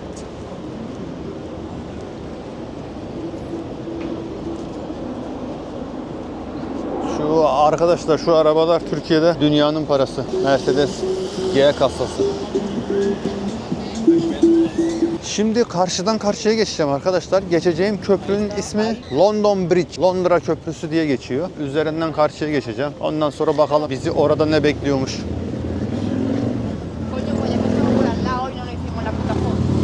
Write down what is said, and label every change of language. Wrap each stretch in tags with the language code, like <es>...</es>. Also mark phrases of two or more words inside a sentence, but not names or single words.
<tr>Şu arkadaşlar, şu arabalar Türkiye'de dünyanın parası. Mercedes G kasası. Şimdi karşıdan karşıya geçeceğim arkadaşlar. Geçeceğim köprünün ismi London Bridge. Londra Köprüsü diye geçiyor. Üzerinden karşıya geçeceğim. Ondan sonra bakalım bizi orada ne bekliyormuş.</tr> <es>Coño, pues ya que estamos por al lado y no nos hicimos la puta foto.</es>